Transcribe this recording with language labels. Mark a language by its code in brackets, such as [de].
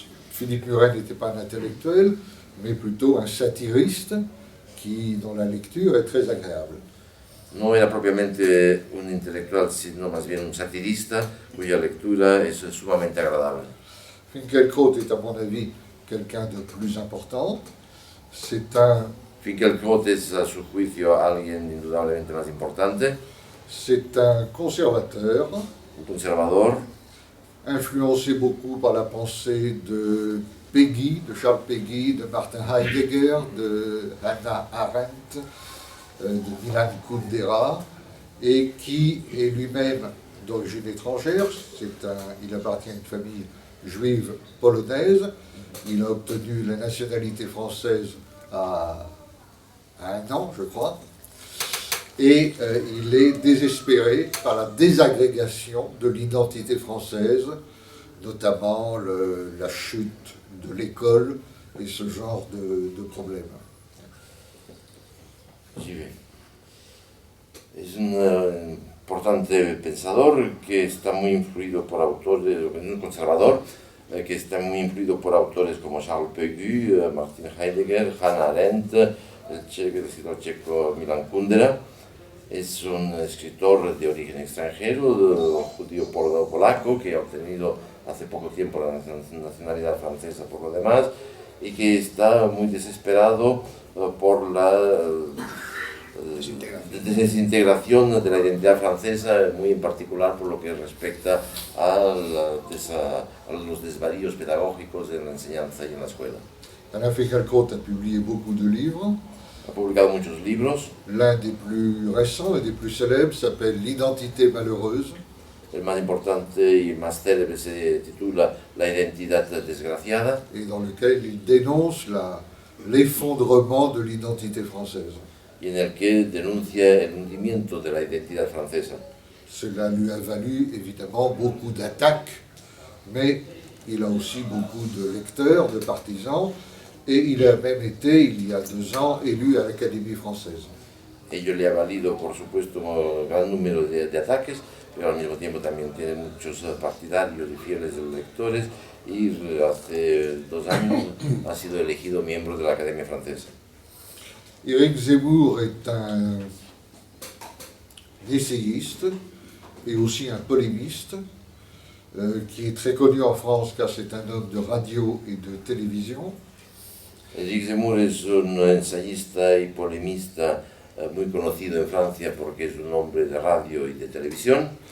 [fr] Philippe Murray n'était pas un intellectuel, mais plutôt un satiriste dont la lecture est très agréable. [es] No era propiamente un intelectual, sino más bien un satirista cuya lectura es sumamente agradable. [fr] Finkielkraut est, à mon avis, quelqu'un de plus important. [es] Finkielkraut es, a su juicio, alguien indudablemente más importante. [fr] C'est un conservateur. [es] Un conservador. [fr] Influencé beaucoup par la pensée de Peggy, de Charles Peggy, de Martin Heidegger, de Hannah Arendt, de Milan Kundera, et qui est lui-même d'origine étrangère. Il appartient à une famille juive polonaise. Il a obtenu la nationalité française à 1 an, je crois. Et il est désespéré par la désagrégation de l'identité française, notamment la chute de l'école et ce genre de problèmes. [es] Sí, es un importante pensador que está muy influido por autores, un conservador que está muy influido por autores como Charles Peggy, Martin Heidegger, Hannah Arendt, el escritor checo Milan Kundera. Es un escritor de origen extranjero, judío polaco, que ha obtenido hace poco tiempo la nacionalidad francesa por lo demás, y que está muy desesperado por la desintegración de la identidad francesa, muy en particular por lo que respecta a los desvaríos pedagógicos en la enseñanza y en la escuela. [fr] Alain Finkielkraut a publié beaucoup de livres. [es] Ha publicado muchos libros. [fr] L'un des plus récents et des plus célèbres s'appelle L'identité malheureuse. [es] El más importante y más célebre se titula La identidad desgraciada. [fr] Et dans lequel il dénonce l'effondrement de l'identité française. [es] Y en el que denuncia el hundimiento de la identidad francesa. [fr] Cela lui a valu évidemment beaucoup d'attaques, mais il a aussi beaucoup de lecteurs, de partisans, et il a même été, il y a 2 ans, élu à l'Académie française. [es] Ello le ha valido, por supuesto, un gran número de ataques, pero al mismo tiempo también tiene muchos partidarios y fieles lectores, y hace 2 años ha sido elegido miembro de la Academia Francesa. [fr] Éric Zemmour est un essayiste et aussi un polémiste qui est très connu en France car c'est un homme de radio et de télévision. [es] Éric Zemmour es un ensayista y polemista muy conocido en Francia porque es un hombre de radio y de televisión.